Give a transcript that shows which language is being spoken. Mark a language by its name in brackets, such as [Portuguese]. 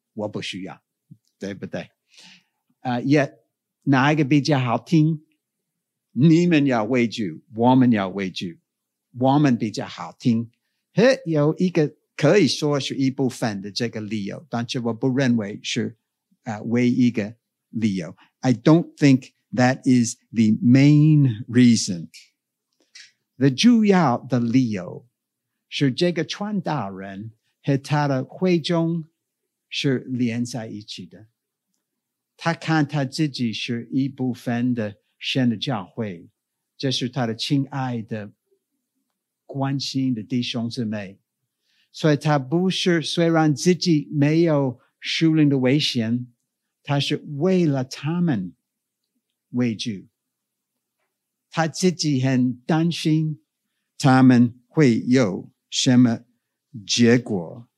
[Chinese] 我不需要，对不对？也哪一个比较好听？你们要为主，我们要为主，我们比较好听。嘿，有一个可以说是一部分的这个理由，但是我不认为是唯一的理由。 [English] I don't think that is the main reason. [Chinese] The 主要的理由是这个传道人和他的会众是连在一起的。他看他自己是一部分的神的教会，这是他的亲爱的关心的弟兄姊妹，所以他不是，虽然自己没有属灵的危险，他是为了他们为主，他自己很担心他们会有什么结果。